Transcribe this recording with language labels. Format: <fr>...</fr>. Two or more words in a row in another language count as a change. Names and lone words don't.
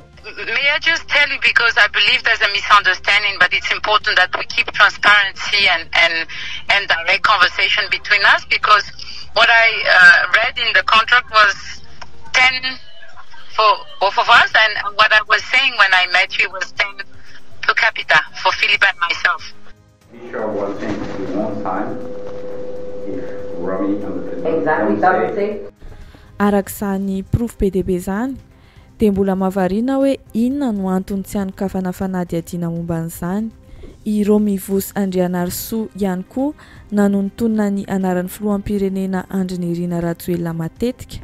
<en>May I just tell you, because I believe there's a misunderstanding, but it's important that we keep transparency and direct conversation between us, because what I read in the contract was 10 for both of us, and what I was saying when I met you was 10 per capita for Philip and myself. Sure was saying to you one time, if Romy understood. Exactly, that would say.</en> <mg>Arak'izany proof be dia be zany, dia mbola mahavariana hoe inona no antony tsy hanokafana fanady adiana momba an'izany. I Romivos Andrianarsoa ihany koa nanontonona ny anaran'ny filoham-pirenena Andry Nirina Rajoelina matetika.</mg>